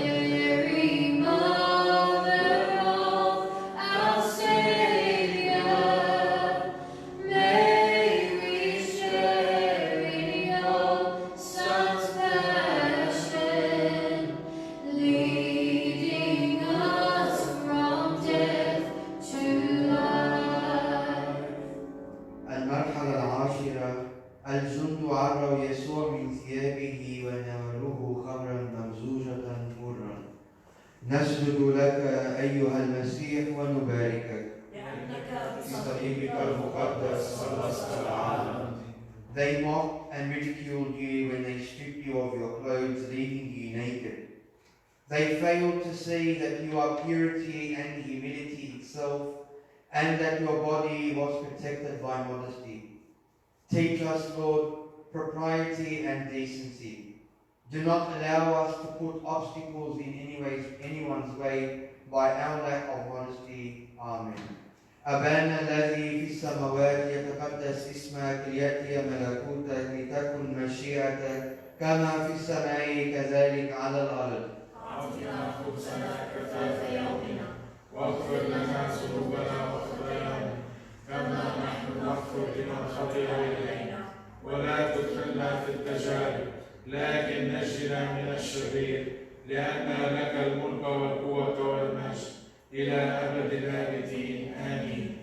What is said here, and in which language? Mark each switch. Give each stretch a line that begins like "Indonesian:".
English: Mary, Mother of our Saviour, may we share in your Son's passion, leading us from death to life.
Arabic: المرحلة العاشرة: الجند عروا يسوع من ثيابه وناولوه خمرا ممزوجة مرا. نسجد لك أيها المسيح ونباركك. لأنك بصليبك المقدس خلصت العالم.
English: They mocked and ridiculed you when they stripped you of your clothes, leaving you naked. They failed to see that you are purity and humility itself, and that your body was protected by modesty. Teach us, Lord, propriety and decency. Do not allow us to put obstacles in anyone's way by our lack of modesty. Amen.
Arabic: أبانا الذي في السماوات يتقدس اسمك ليأتي ملكوتك لتكن مشيئتك كما في السماء كذلك على الأرض. أعطنا خبزنا كفاف يومنا، واغفر لنا ذنوبنا وخطايانا كما نحن نغفر لمن خطئ إلينا، ولا تدخلنا في التجارب لكن نجنا من الشرير، لأن لك الملك والقوة والمجد إلى أبد الآبدين. آمين.